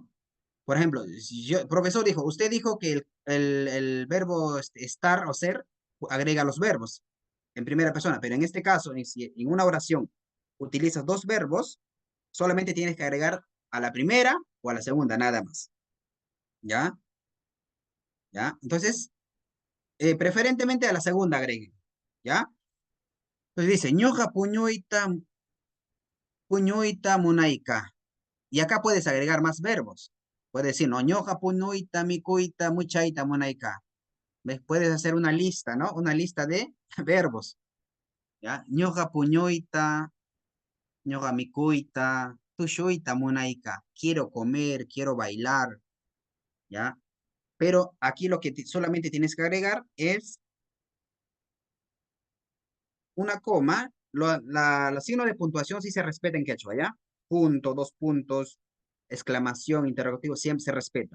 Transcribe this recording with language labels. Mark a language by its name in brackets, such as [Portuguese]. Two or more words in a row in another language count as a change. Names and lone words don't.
[Spanish] Por ejemplo, si profesor dijo, usted dijo que el verbo estar o ser agrega los verbos en primera persona, pero en este caso, si en una oración utilizas dos verbos, solamente tienes que agregar a la primera o a la segunda, nada más. ¿Ya? ¿Ya? Entonces, preferentemente a la segunda agreguen. ¿Ya? Entonces dice, [Quechua] ñoja puñuita munaika. [Spanish] Y acá puedes agregar más verbos. Puedes decir, no, [Quechua] ñoja puñuita mikuita muchaita munaika. [Spanish] ¿Ves? Puedes hacer una lista, ¿no? Una lista de verbos, ¿ya? [Quechua] Ñoja puñoita, ñoja mikuita, tushuita munaika. [Spanish] Quiero comer, quiero bailar, ¿ya? Pero aquí lo que solamente tienes que agregar es una coma. Los signos de puntuación sí se respetan en quechua, ¿ya? Punto, dos puntos, exclamación, interrogativo, siempre se respeta.